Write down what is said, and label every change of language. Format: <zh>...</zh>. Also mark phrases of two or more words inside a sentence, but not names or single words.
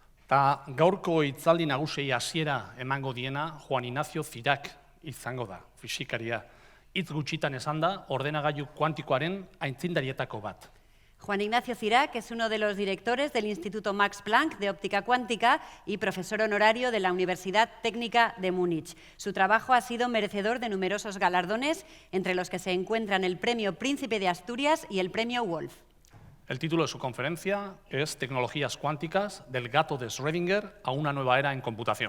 <eu>Eta gaurko hitzaldi nagusiei hasiera emango diena Juan Ignacio Cirac izango da, fisikaria. Hitz gutxitan esan da, ordenagailu kuantikoaren aitzindarietako bat.</eu> <es>Juan Ignacio Cirac es uno de los directores del Instituto Max Planck de Óptica Cuántica y profesor honorario de la Universidad Técnica de Múnich. Su trabajo ha sido merecedor de numerosos galardones, entre los que se encuentran el Premio Príncipe de Asturias y el Premio Wolf. El título de su conferencia es Tecnologías cuánticas, del gato de Schrödinger a una nueva era en computación.</es>